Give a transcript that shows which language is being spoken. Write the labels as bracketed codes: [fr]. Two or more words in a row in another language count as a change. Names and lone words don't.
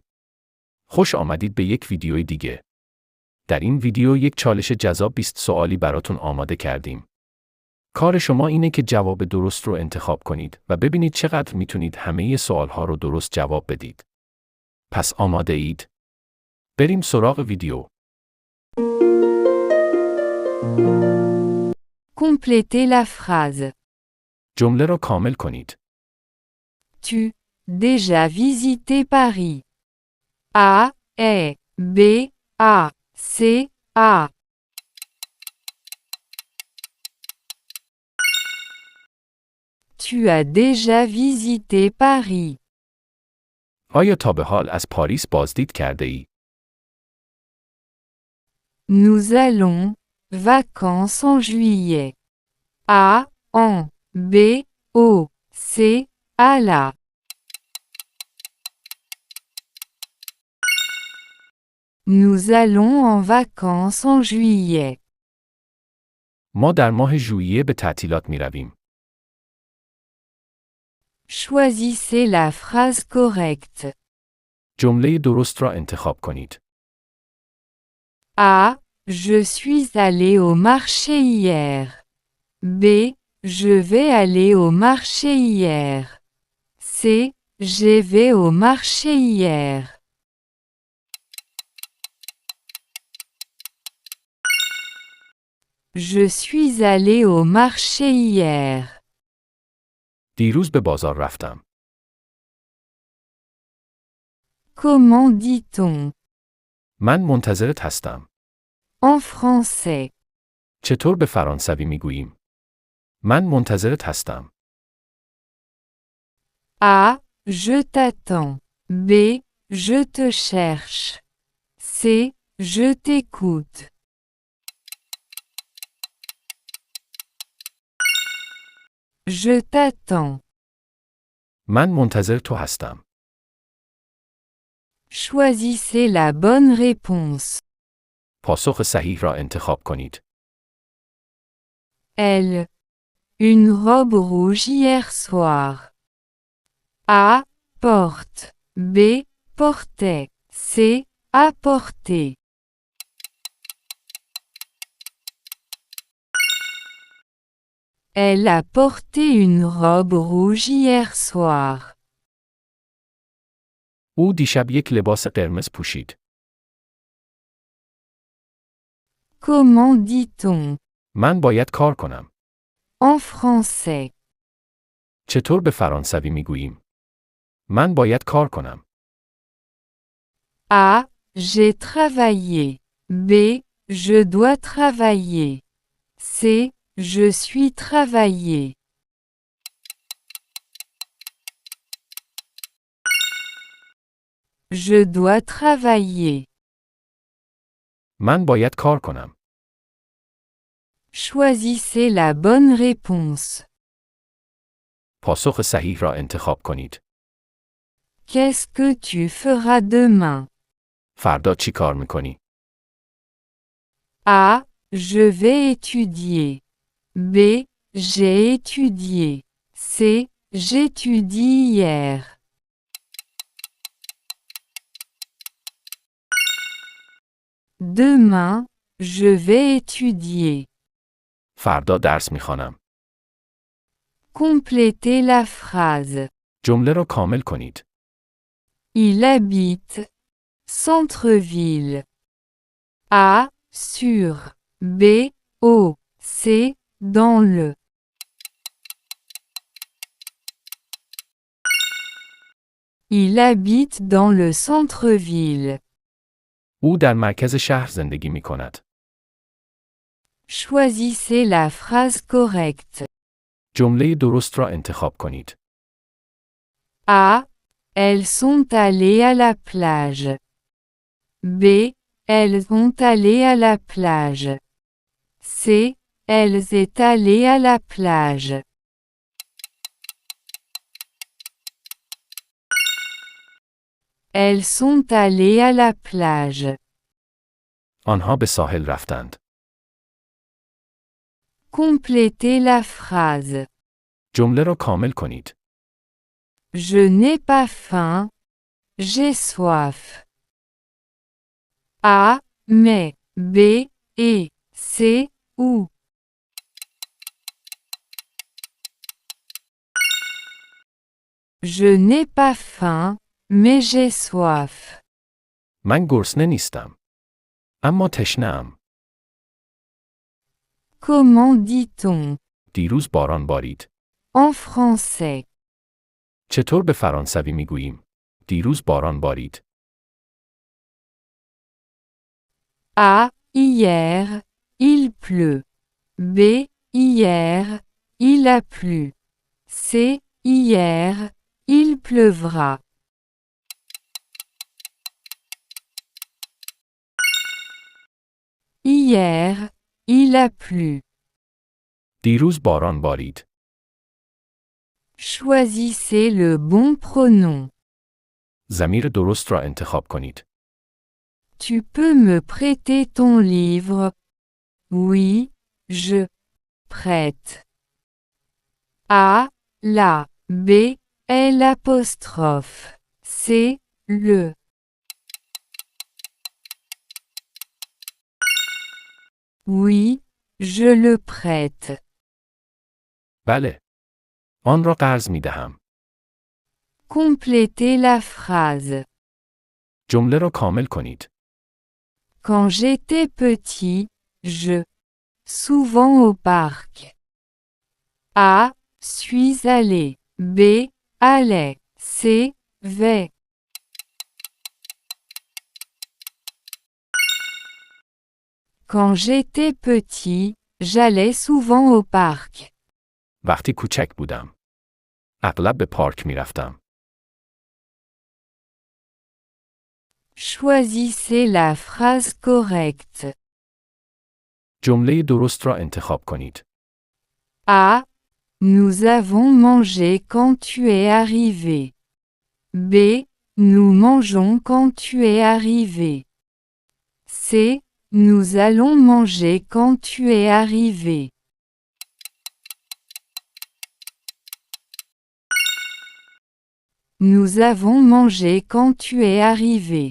[fa] خوش آمدید به یک ویدیوی دیگه. در این ویدیو یک چالش جذاب 20 سوالی براتون آماده کردیم. کار شما اینه که جواب درست رو انتخاب کنید و ببینید چقدر میتونید همه سوالها رو درست جواب بدید. پس آماده اید؟ بریم سراغ ویدیو. [fr] Complétez la phrase. [fa] جمله را کامل کنید. [fr] Tu déjà visité Paris. A, E, B, A, C, A. Tu as déjà visité Paris. [fa] آیا تا به حال از پاریس بازدید کرده ای؟ [fr] Nous allons vacances en juillet. A, en, B, O, C, à la. Nous allons en vacances en juillet. [fa] ما در ماه ژوئیه به تعطیلات می رویم. [fr] Choisissez la phrase correcte. [fa] جمله درست را انتخاب کنید. [fr] A. Je suis allé au marché hier. B. Je vais aller au marché hier. C. Je vais au marché hier. Je suis allé au marché hier. [fa] دیروز به بازار رفتم. [fr] Comment dit-on? [fa] من منتظرت هستم. [fr] En français. [fa] چطور به فرانسوی میگوییم؟ من منتظرت هستم. [fr] A. Je t'attends. B. Je te cherche. C. Je t'écoute. Je t'attends. [fa] من منتظر تو هستم. [fr] Choisissez la bonne réponse. [fa] پاسخ صحیح را انتخاب کنید. [fr] Elle. Une robe rouge hier soir. A. Porte. B. Portait. C. Apporter. Elle a porté une robe rouge hier soir. [fa] او دیشب یک لباس قرمز پوشید. [fr] Comment dit-on? [fa] من باید کار کنم. [fr] En français. [fa] چطور به فرانسوی میگوییم؟ من باید کار کنم. [fr] A. J'ai travaillé. B. Je dois travailler. C. Je suis travaillé. Je dois travailler. [fa] من باید کار کنم. [fr] Choisissez la bonne réponse. [fa] پاسخ صحیح را انتخاب کنید. [fr] Qu'est-ce que tu feras demain? [fa] فردا چی کار میکنی؟ [fr] A. Je vais étudier. B. J'ai étudié. C. J'étudie hier. Demain, je vais étudier. [fa] فردا درس میخوانم. [fr] Complétez la phrase. [fa] جمله را کامل کنید. [fr] Il habite. Centre-ville. A. Sur. B. Au. C. Dans le. Il habite dans le centre-ville. [fa] او در مرکز شهر زندگی می کند. [fr] Choisissez la phrase correcte. [fa] جمله درست را انتخاب کنید. [fr] A. Elles sont allées à la plage. B. Elles ont allé à la plage. C. Elles est allées à la plage. Elles sont allées à la plage. [fa] آنها به ساحل رفتند. [fr] Complétez la phrase. [fa] جمله را کامل کنید. [fr] Je n'ai pas faim. j'ai soif. A, mais, B, et, C, ou. Je n'ai pas faim, mais j'ai soif. [fa] من گرسنه نیستم. اما تشنه‌ام. [fr] Comment dit-on [fa] دیروز باران بارید. [fr] en français? [fa] چطور به فرانسوی میگوییم؟ دیروز باران بارید. [fr] A, hier, il pleut. B, hier, il a plu. C, hier, il pleuvra. Hier, il a plu. [fa] دیروز باران بارید. [fr] Choisissez le bon pronom. [fa] ضمیر درست را انتخاب کنید. [fr] Tu peux me prêter ton livre? Oui, je prête. A, la, B, l'apostrophe. C, le. Oui, je le prête. [fa] بله. آن را قرض می دهم. [fr] Complétez la phrase. [fa] جمله را کامل کنید. [fr] Quand j'étais petit, je souvent au parc. A, suis allé. B, allait. C, vais. Quand j'étais petit, j'allais souvent au parc. [fa] وقتی کوچک بودم. اغلب به پارک می رفتم. [fr] Choisissez la phrase correcte. [fa] جمله درست را انتخاب کنید. [fr] A, nous avons mangé quand tu es arrivé. B, nous mangeons quand tu es arrivé. C, nous allons manger quand tu es arrivé. Nous avons mangé quand tu es arrivé.